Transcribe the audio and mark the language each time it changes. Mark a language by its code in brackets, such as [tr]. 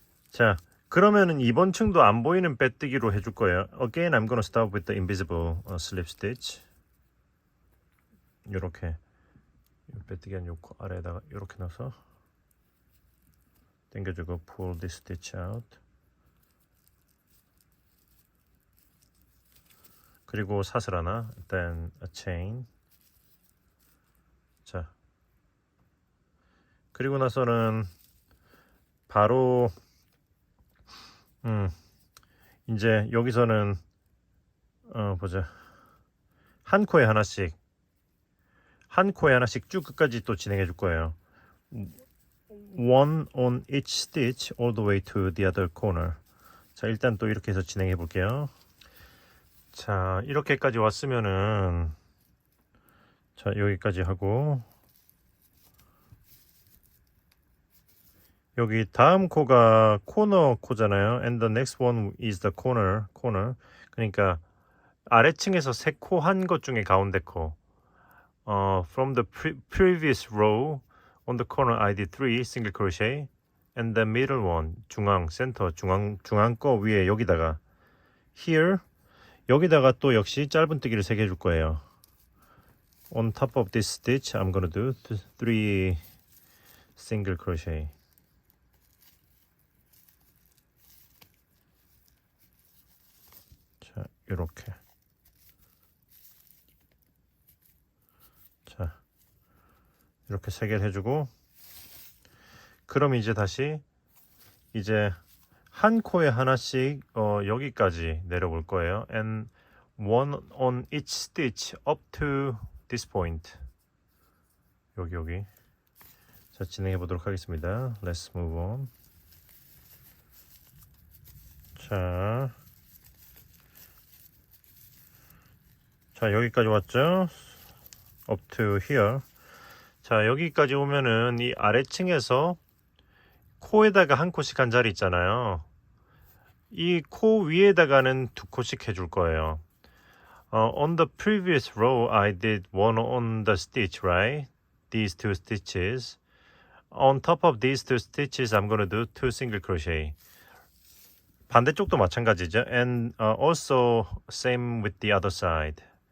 [ko] 자, 그러면은 이번 층도 안 보이는 빼뜨기로 해줄 거예요. [en] Again, I'm gonna start with the invisible slip stitch. [ko] 이렇게 빼뜨기 한 요 아래에다가 이렇게 넣어서 당겨주고 [en] pull this stitch out. [ko] 그리고 사슬 하나, [en] then a chain. [ko] 자, 그리고 나서는 바로 이제 여기서는 보자. 한 코에 하나씩 쭉 끝까지 또 진행해 줄 거예요. [en] One on each stitch all the way to the other corner. [ko] 자, 일단 또 이렇게 해서 진행해 볼게요. 자, 이렇게까지 왔으면은 자, 여기까지 하고 여기 다음 코가 코너 코잖아요. [en] And the next one is the corner. [ko] 그러니까 아래층에서 3코 한 것 중에 가운데 코. [en] From the previous row on the corner I did 3 single crochet and the middle one [ko] 중앙 거 위에 여기다가 here 여기다가 또 역시 짧은뜨기를 3개 해줄 거예요. [en] On top of this stitch I'm gonna do 3 single crochet. [ko] 자, 이렇게. 자, 이렇게 3개를 해주고 그럼 이제 다시 이제 한 코에 하나씩 여기까지 내려볼 거예요. [en] And one on each stitch up to this point. [ko] 여기. 자, 진행해 보도록 하겠습니다. [en] Let's move on. [ko] 자, 여기까지 왔죠? [en] Up to here. [ko] 자, 여기까지 오면은 이 아래층에서 코에다가 한 코씩 한 자리 있잖아요. 이 코 위에다가는 두 코씩 해줄 거예요. [en] On the previous row, I did one on the stitch, right? These two stitches. On top of these two stitches, I'm going to do two single crochet. [ko] 반대쪽도 마찬가지죠. [en] And also same with the other side.